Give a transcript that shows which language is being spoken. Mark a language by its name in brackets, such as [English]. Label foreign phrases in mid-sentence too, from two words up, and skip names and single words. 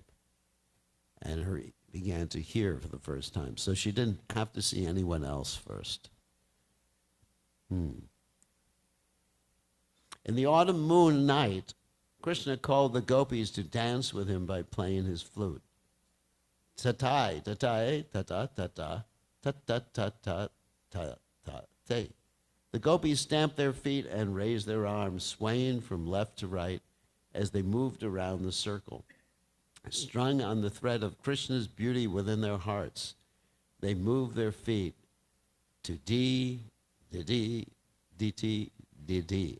[English] And her began to hear for the first time. So she didn't have to see anyone else first. In the autumn moon night, Krishna called the gopis to dance with him by playing his flute. Tatai, tatai, tata, tata, tata, tata, tata, te. The gopis stamped their feet and raised their arms, swaying from left to right as they moved around the circle. Strung on the thread of Krishna's beauty within their hearts, they moved their feet to D, D, DT, DD.